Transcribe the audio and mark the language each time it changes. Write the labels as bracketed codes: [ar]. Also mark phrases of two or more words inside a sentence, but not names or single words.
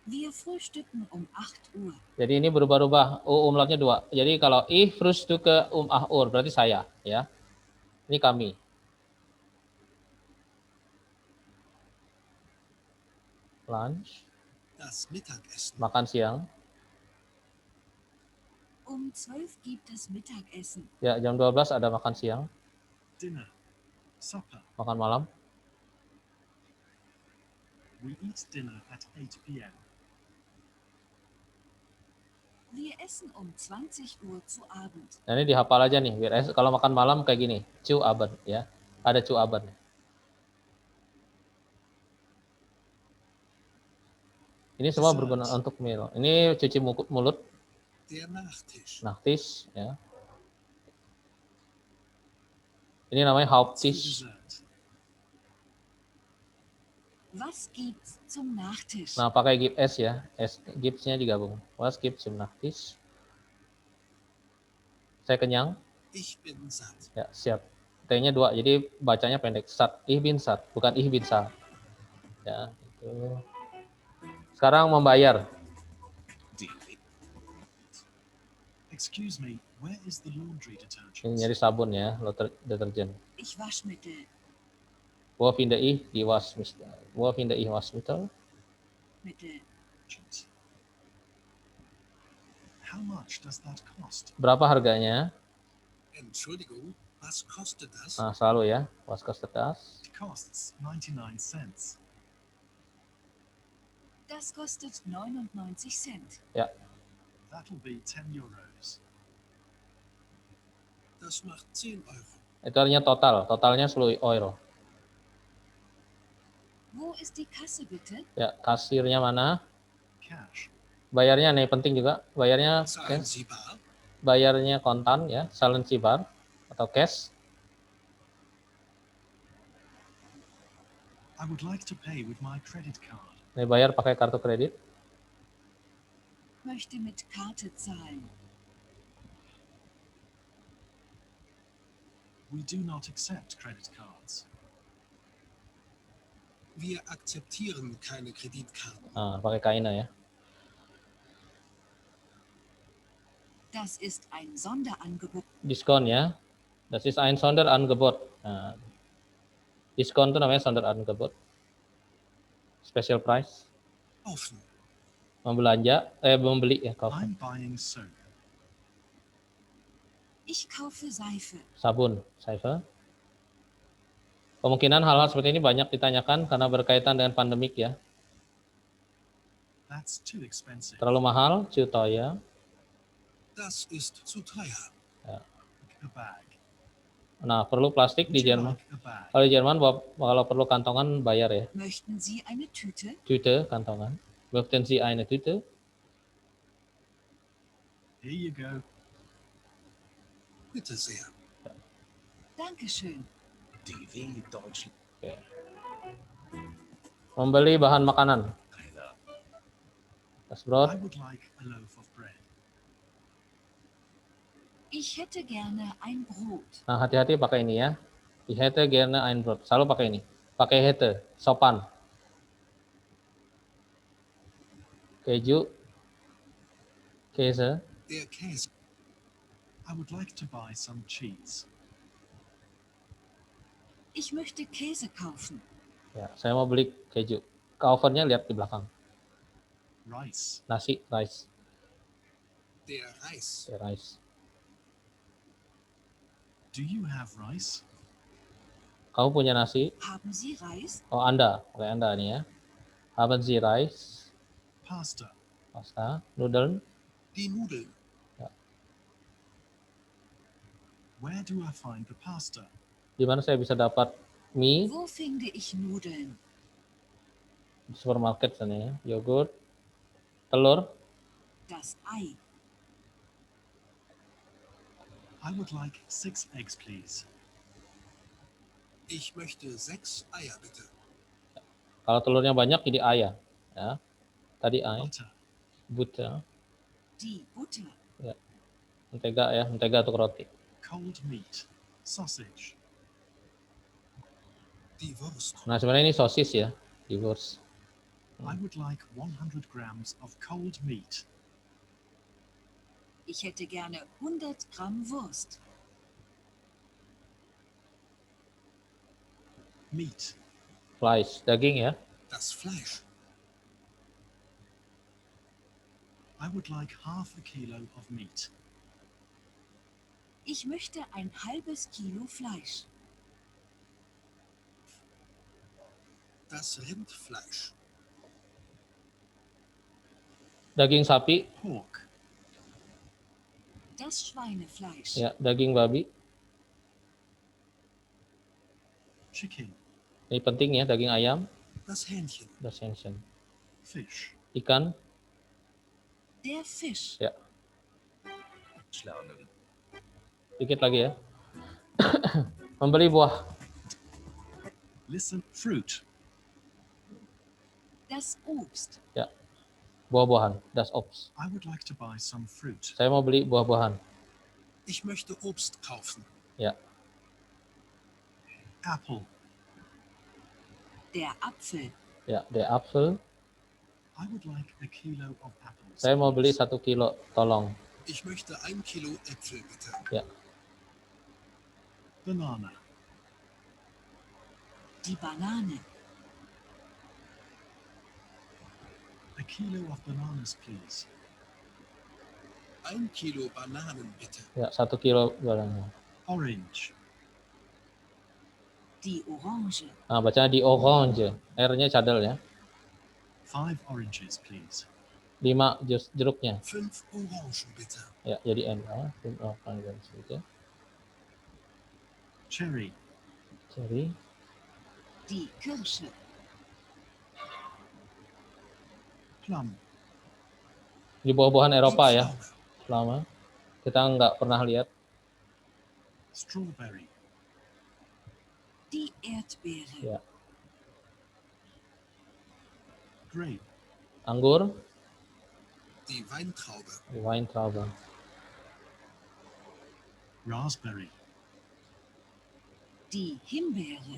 [de] Wir frühstücken um 8 Uhr. [id] Jadi ini berubah-ubah. Umlautnya 2. Jadi kalau [de] ich frühstücke um 8 Uhr [id] berarti saya, ya. Ini kami. Lunch, [de] Das Mittagessen. [id] makan siang. [de] Um 12 gibt es Mittagessen. [id] Ya, jam 12 ada makan siang, [en] Dinner. Supper. [id] makan malam. [en] We eat dinner at 8 p.m. [de] Wir essen um 20 Uhr zu Abend. [id] Nah, ini dihafal aja nih. Kalau makan malam kayak gini, [de] zu Abend, [id] ya. Ada [de] zu Abend. [id] Ini semua berguna untuk meal. Ini cuci mulut, [de] Der Nachtisch. Nachtisch, [id] ya. Ini namanya [de] Zum Haupttisch. [en] dessert. [de] Was gibt's zum Nachtisch? [id] Nah, pakai gibt es ya. Gibt's-nya digabung. [de] Was gibt's zum Nachtisch? [id] Saya kenyang. [de] Ich bin satt. [id] Ya, siap. T-nya 2, jadi bacanya pendek. [de] Satt. Ich bin satt, [id] bukan [de] ich bin satt. [id] Ya, itu. Sekarang membayar. DW. [en] Excuse me, where is the laundry detergent? [id] Ini nyari sabun ya, deterjen. [de] Ich Waschmittel. Wo finde ich die Waschmittel? Wo finde ich Waschmittel? Mittel. [en] How much does that cost? [id] Berapa harganya? [de] Entschuldigung, was kostet das? [id] Nah, selalu ya. [de] Was kostet das? [en] It costs 99 cents. [de] Das kostet 99 Cent. [id] Ya, [en] That'll be 10 euros. [de] Das macht 10 Euro. [id] itu artinya total. Totalnya 10 euro. [de] Wo ist die Kasse bitte? [id] Ya, kasirnya mana? [en] Cash. [id] Bayarnya nih penting juga. Bayarnya [de] Zahlen [en] cash. [de] Sie bar? [id] Bayarnya kontan ya, silent bar atau cash. [en] I would like to pay with my credit card. [id] Nih bayar pakai kartu kredit. [de] Möchte mit Karte zahlen. [en] We do not accept credit cards. [de] Wir akzeptieren keine Kreditkarten. [id] Nah, pakai kaina ya. [de] Das ist ein Sonderangebot. [id] Diskon ya. [de] Das ist ein Sonderangebot. [id] Nah, diskon itu namanya Sonderangebot. [en] Special price. [de] Kaufen. [id] Membeli ya, [en] I'm buying soap. [de] Ich kaufe Seife. [id] sabun, Seife. Kemungkinan hal-hal seperti ini banyak ditanyakan karena berkaitan dengan pandemik ya. [en] That's too expensive. [id] Terlalu mahal, [de] zu teuer. Das ist zu teuer. [en] A bag. [id] Nah, perlu plastik [en] Would [id] di [en] you [id] Jerman. [en] like a bag? [id] Kalau di Jerman, kalau perlu kantongan bayar ya. [de] Möchten Sie eine Tüte? Tüte, kantongan. Möchten Sie eine Tüte? [en] Here you go. [de] Bitte sehr. Dankeschön. DW Deutschland. [id] Membeli bahan makanan. [de] Das [en] I [de] Brot. [en] would like a loaf of bread. [de] Ich hätte gerne ein Brot. [id] Nah, hati-hati pakai ini ya. [de] Ich hätte gerne ein Brot. [id] Selalu pakai ini. Pakai hätte, sopan. Keju. [de] Käse. Der Käse. [en] I would like to buy some cheese. [de] Ich möchte Käse kaufen. [id] Ya, saya mau beli keju. Covernya lihat di belakang. [en] Rice. [id] Nasi, rice. [de] Der Reis. [id] Ya, [en] rice. Do you have rice? [id] Kamu punya nasi? [de] Haben Sie Reis? [id] Oh, Anda. Oke, Anda nih ya. [de] Haben Sie rice? [en] Pasta. [de] Pasta, Nudeln. Die Nudeln. [en] Where do I find the pasta? [id] Di mana saya bisa dapat mie? [de] Wo finde ich Nudeln? [id] Di supermarket sana ya. Yogurt, telur. [de] Das Ei. [en] I would like 6 eggs, please. [de] Ich möchte 6 Eier bitte. [id] Kalau telurnya banyak jadi ayam. Ya. Tadi ayam, [en] Butter. [id] butter, [de] Die Butter. [id] mentega ya, mentega untuk roti. [en] Cold meat. Sausage. [de] Die Wurst. [id] Nah, sebenarnya ini sosis ya, di Wurst. [en] I would like 100 grams of cold meat. [de] Ich hätte gerne 100 Gramm Wurst. [en] Meat. [de] Fleisch, [id] daging ya. [de] Das Fleisch. [en] I would like half a kilo of meat. [de] Ich möchte ein halbes Kilo Fleisch. Das Rindfleisch. [id] Daging sapi, [en] Pork. [de] Das Schweinefleisch. [id] ya, daging babi. [en] Chicken. [id] Ini penting ya, daging ayam, [de] Das Hähnchen. das Hähnchen. [en] Fish. [id] Ikan, [de] Der Fisch. [id] ya, [de] Deutsch lernen. [id] dikit lagi ya. Membeli buah, [en] Listen. Fruit. [de] Das Obst. [id] buah-buahan, [de] das Obst. [en] I would like to buy some fruit. [id] Saya mau beli buah-buahan. [de] Ich möchte Obst kaufen. [id] Ya, [en] Apple. [de] Der Apfel. ya, der Apfel. [en] I would like a kilo of apples. [id] Saya mau beli [en] please. [id] 1 kilo, tolong. [de] Ich möchte 1 Kilo Äpfel bitte. [id] Ya, [en] Banana. [de] Die Banane. [en] A kilo of bananas, please. [de] 1 Kilo Bananen bitte. [id] ya 1 kilo barangnya. [en] Orange. [de] Die Orange. [id] Nah, bacanya di orange. R-nya cadel ya. [en] 5 oranges, please. [id] 5 jus jeruknya. [de] 5 Orangen bitte. [id] Ya, jadi N. Ya. Oh, panggilan sedikit. [en] Cherry. Cherry. [de] Die Kirsche. [en] Plum. [id] Di buah-buahan Eropa [de] Die [id] ya, [de] Pflaume. [id] lama. Kita nggak pernah lihat. [en] Strawberry. [de] Die Erdbeere. [id] Ya. [en] Grape. [id] Anggur, [de] Die Weintraube. Weintraube. [en] Raspberry. [de] Die Himbeere.